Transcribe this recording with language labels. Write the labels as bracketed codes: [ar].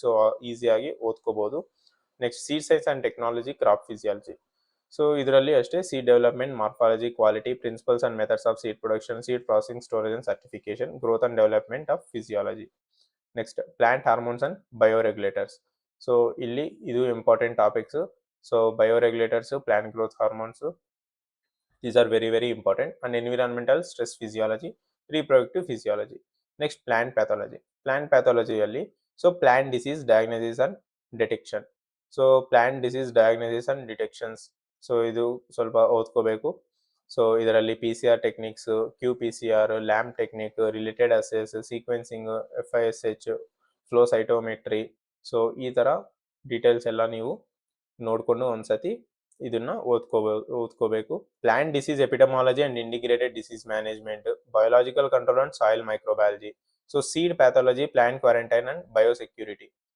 [kn] So ಈಸಿಯಾಗಿ ಓದ್ಕೋಬಹುದು. [en] Next seed science and technology, crop physiology. So ಇದರಲ್ಲಿ ಅಷ್ಟೇ seed development, morphology, quality, principles and methods of seed production, seed processing, storage and certification, growth and development of physiology. Next plant hormones and bioregulators. [kn] So ಇಲ್ಲಿ ಇದು important topics. [en] So bioregulators, plant growth hormones, these are very very important, and environmental stress physiology, reproductive physiology. Next plant pathology. Plant pathology [kn] ಅಲ್ಲಿ [en] so plant disease diagnosis and detection. So plant disease diagnosis and detections, so [kn] ಇದು ಸ್ವಲ್ಪ ಓದ್ಕೋಬೇಕು. [en] So ಇದರಲ್ಲಿ PCR techniques, QPCR, LAMP technique, related assays, sequencing, FISH, flow cytometry. [kn] So ಈ ತರ details ಎಲ್ಲ ನೀವು ನೋಡ್ಕೊಂಡು ಒಂದ್ಸತಿ ಇದನ್ನ ಓದ್ಕೋಬೇಕು. [en] Plant disease epidemiology and integrated disease management, biological control and soil microbiology, so seed pathology, plant quarantine and biosecurity.